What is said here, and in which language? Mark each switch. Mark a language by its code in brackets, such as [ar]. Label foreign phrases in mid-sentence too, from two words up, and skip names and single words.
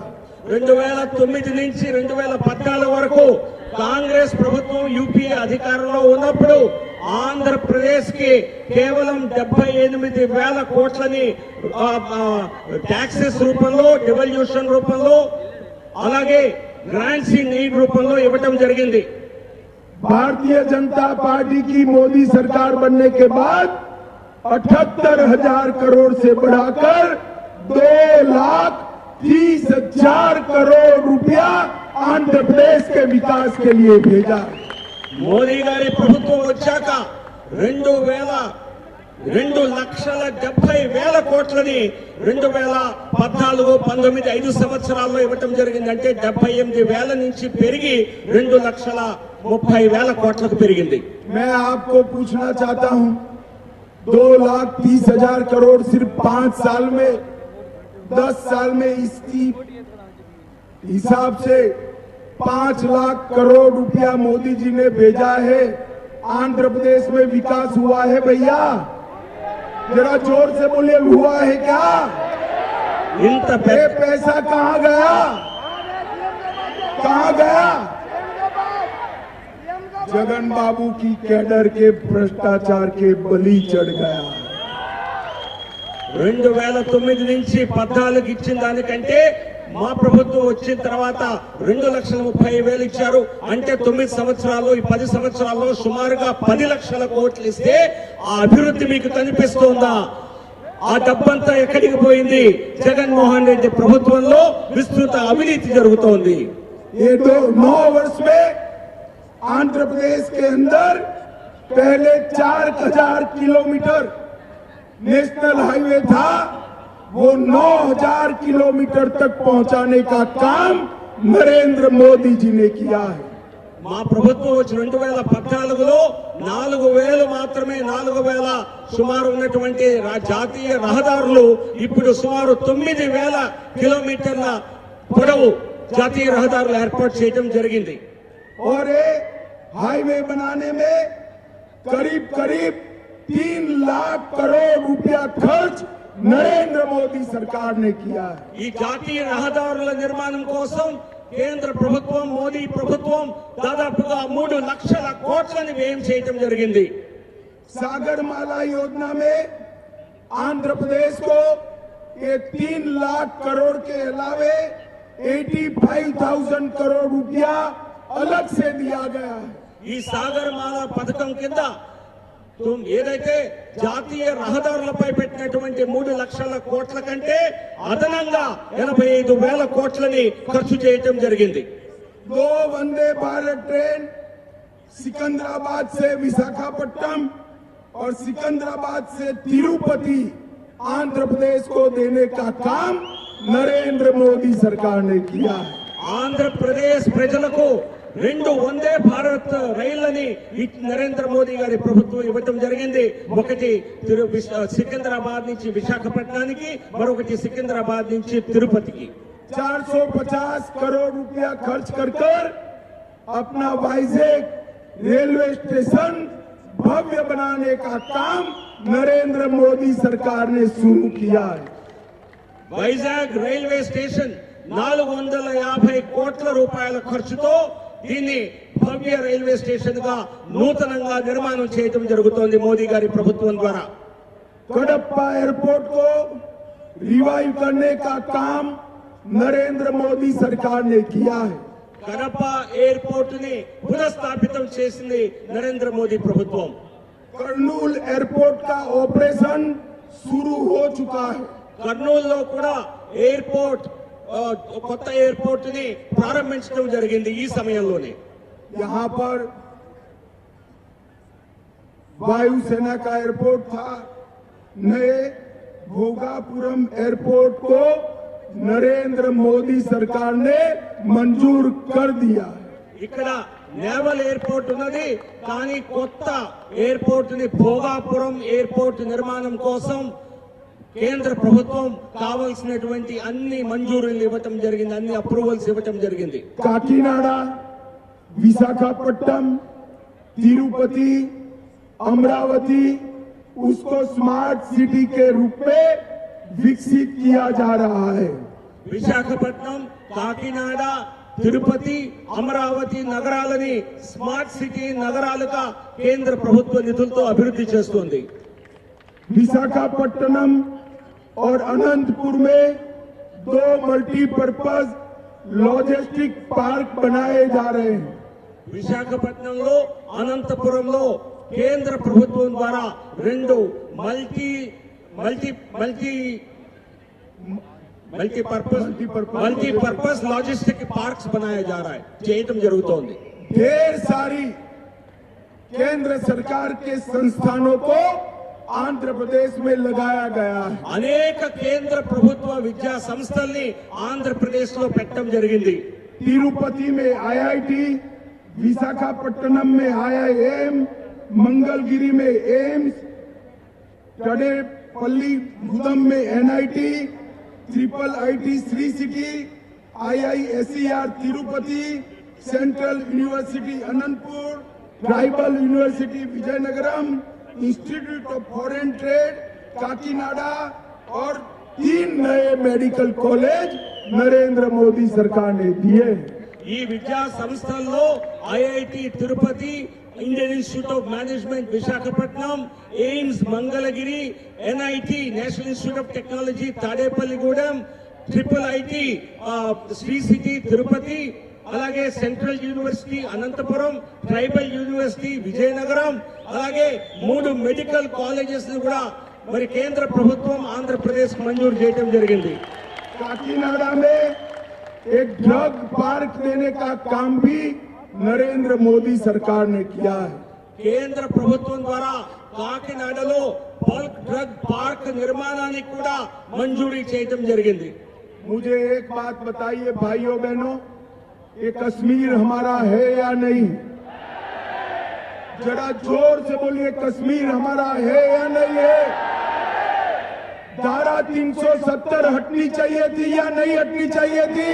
[te] 2009 నుంచి 2014 వరకు కాంగ్రెస్ ప్రభుత్వం యూపీఏ అధికారంలో ఉన్నప్పుడు ఆంధ్రప్రదేశ్ కి కేవలం 78,000 కోట్లని ట్యాక్సెస్ రూపంలో, డివల్యూషన్ రూపంలో, అలాగే [en] grants in need [te] రూపంలో ఇవ్వటం జరిగింది. [hi] भारतीय जनता पार्टी की मोदी सरकार बनने के बाद 78,000 करोड़ से बढ़ाकर 2,30,000 करोड़ रुपया आंध्र प्रदेश के विकास के लिए भेजा। [te] మోదీ గారి ప్రభుత్వం వచ్చాక 2,70,000 కోట్లని 2014-19 5 సంవత్సరాల్లో ఇవ్వటం జరిగింది. అంటే 78,000 నుంచి పెరిగి 2,30,000 కోట్లకు పెరిగింది. [hi] मैं आपको पूछना चाहता हूं, 2,30,000 करोड़ सिर्फ 5 साल में, 10 साल में इसकी हिसाब से 5 लाख करोड़ रुपया मोदी जी ने भेजा है। आंध्र प्रदेश में विकास हुआ है भैया? जरा जोर से बोलिए, हुआ है क्या? [te] ఇంత [hi] ये पैसा कहां गया? कहां गया? जगन बाबू की कैडर के भ्रष्टाचार के बलि चढ़ गया। [te] 2009 నుంచి 14 ఇచ్చిన దానికంటే మా ప్రభుత్వం వచ్చిన తర్వాత 2,30,000 ఇచ్చారు. అంటే 9 సంవత్సరాల్లో, ఈ 10 సంవత్సరాల్లో సుమారుగా 10 లక్షల కోట్లు ఇస్తే ఆ అభివృద్ధి మీకు కనిపిస్తోందా? ఆ డబ్బంతా ఎక్కడికి పోయింది? జగన్మోహన్ రెడ్డి ప్రభుత్వంలో విస్తృత అవినీతి జరుగుతోంది. [hi] ये 9 वर्ष में आंध्र प्रदेश के अंदर पहले 4,000 किलोमीटर [en] national highway [hi] था, वो 9,000 किलोमीटर तक पहुंचाने का काम नरेंद्र मोदी जी ने किया है। [te] మా ప్రభుత్వం వచ్చి 2014లో 4,000 మాత్రమే, 4,000 సుమారు ఉన్నటువంటి జాతీయ రహదారులు ఇప్పుడు సుమారు 9,000 కిలోమీటర్ల పొడవు జాతీయ రహదారులు ఏర్పాటు చేయడం జరిగింది. [hi] और ये हाईवे बनाने में करीब 3 लाख करोड़ रुपया खर्च नरेंद्र मोदी सरकार ने किया है। [te] ఈ జాతీయ రహదారుల నిర్మాణం కోసం కేంద్ర ప్రభుత్వం, మోదీ ప్రభుత్వం దాదాపుగా 3 లక్షల కోట్లని వ్యయం చేయడం జరిగింది. [hi] सागरमाला योजना में आंध्र प्रदेश को ये 3 लाख करोड़ के अलावे 85,000 करोड़ रुपया अलग से दिया गया है। [te] ఈ సాగరమాల పథకం కింద ఏదైతే జాతీయ రహదారులపై పెట్టినటువంటి 3 లక్షల కోట్ల కంటే అదనంగా 85,000 కోట్లని ఖర్చు చేయటం జరిగింది. [hi] 2 वंदे भारत ट्रेन सिकंदराबाद से विशाखापट्टनम और सिकंदराबाद से तिरुपति आंध्र प्रदेश को देने का काम नरेंद्र मोदी सरकार ने किया है. [te] ఆంధ్రప్రదేశ్ ప్రజలకు 2 వందే భారత్ రైళ్లని నరేంద్ర మోదీ గారి ప్రభుత్వం ఇవ్వటం జరిగింది. ఒకటి సికింద్రాబాద్ నుంచి విశాఖపట్నానికి, మరొకటి సికింద్రాబాద్ నుంచి తిరుపతికి. [hi] 450 करोड़ रुपया खर्च कर अपना वाइजैक [en] railway station [hi] भव्य बनाने का काम नरेंद्र मोदी सरकार ने शुरू किया है. [te] వైజాగ్ [en] railway station [te] 450 కోట్ల రూపాయల ఖర్చుతో దీన్ని భవ్య [en] railway station [te] గా నూతనంగా నిర్మాణం చేయడం జరుగుతోంది మోదీ గారి ప్రభుత్వం ద్వారా. [hi] कडप्पा एयरपोर्ट को रिवाइव करने का काम नरेंद्र मोदी सरकार ने किया है. [te] కడప ఎయిర్పోర్ట్ ని పునఃస్థాపితం చేసింది నరేంద్ర మోదీ ప్రభుత్వం. [hi] कर्नूल एयरपोर्ट का ऑपरेशन शुरू हो चुका है. [te] కర్నూలులో కూడా ఎయిర్పోర్ట్ కొత్త ఎయిర్పోర్ట్ ని ప్రారంభించడం జరిగింది ఈ సమయంలోనే. [hi] यहाँ पर वायुसेना का एयरपोर्ट था. नए भोगापुरम एयरपोर्ट को नरेंद्र मोदी सरकार ने मंजूर कर दिया है. [te] ఇక్కడ [en] naval airport [te] ఉన్నది, కానీ కొత్త ఎయిర్పోర్ట్ ని భోగాపురం ఎయిర్పోర్ట్ నిర్మాణం కోసం కేంద్ర ప్రభుత్వం కావాల్సినటువంటి అన్ని మంజూరులు ఇవ్వటం జరిగింది, అన్ని అప్రూవల్స్ ఇవ్వటం జరిగింది. [hi] काकीनाडा, विशाखापट्टनम, तिरुपति, अमरावती उसको [en] smart city [hi] के रूप में विकसित किया जा रहा है. [te] విశాఖపట్నం, కాకినాడ, తిరుపతి, అమరావతి నగరాలని [en] smart city [te] నగరాలుగా కేంద్ర ప్రభుత్వ నిధులతో అభివృద్ధి చేస్తుంది. [hi] विशाखापट्टनम और अनंतपुर में 2 [en] multipurpose logistic park [hi] बनाए जा रहे हैं. [te] విశాఖపట్నంలో, అనంతపురంలో కేంద్ర ప్రభుత్వం ద్వారా [hi] 2 [en] multipurpose logistic parks [hi] बनाया जा रहा है, [te] చేయటం జరుగుతోంది. [hi] ढेर सारी केंद्र सरकार के संस्थानों को आंध्र प्रदेश में लगाया गया है. [te] అనేక కేంద్ర ప్రభుత్వ విద్యా సంస్థల్ని ఆంధ్రప్రదేశ్ లో పెట్టడం జరిగింది. [hi] तिरुपति में IIT, विशाखापट्टनम में IIM, मंगलगिरी में एम्स, टडेपल्ली गुदम में NIT, ट्रिपल IT श्री सिटी, IISER तिरुपति, सेंट्रल यूनिवर्सिटी अनंतपुर, ट्राइबल यूनिवर्सिटी विजयनगरम, इंस्टीट्यूट ऑफ फॉरेन ट्रेड काकीनाडा और 3 नए [en] medical college [hi] नरेंद्र मोदी सरकार ने दिए. [te] ఈ విద్యా సంస్థల్లో ఐఐటి తిరుపతి, ఇండియన్ ఇన్స్టిట్యూట్ ఆఫ్ మేనేజ్మెంట్ విశాఖపట్నం, ఎయిమ్స్ మంగళగిరి, ఎన్ఐటి నేషనల్ ఇన్స్టిట్యూట్ ఆఫ్ టెక్నాలజీ తాడేపల్లిగూడెం, ట్రిపుల్ ఐటి శ్రీ సిటీ తిరుపతి, అలాగే సెంట్రల్ యూనివర్సిటీ అనంతపురం, ట్రైబల్ యూనివర్సిటీ విజయనగరం, అలాగే 3 [en] medical colleges [te] ని కూడా మరి కేంద్ర ప్రభుత్వం ఆంధ్రప్రదేశ్ మంజూరు చేయడం జరిగింది. [hi] काकीनाडा में एक [en] drug park [hi] देने का काम भी नरेंद्र मोदी सरकार ने किया है. [te] కేంద్ర ప్రభుత్వం ద్వారా కాకినాడలో [en] bulk drug park [te] నిర్మాణానికి కూడా మంజూరీ చేయడం జరిగింది. [hi] मुझे एक बात बताइए भाइयों बहनों, ये कश्मीर हमारा है या नहीं? जरा जोर से बोलिए, कश्मीर हमारा है या नहीं है? धारा 370 हटनी चाहिए थी या नहीं हटनी चाहिए थी?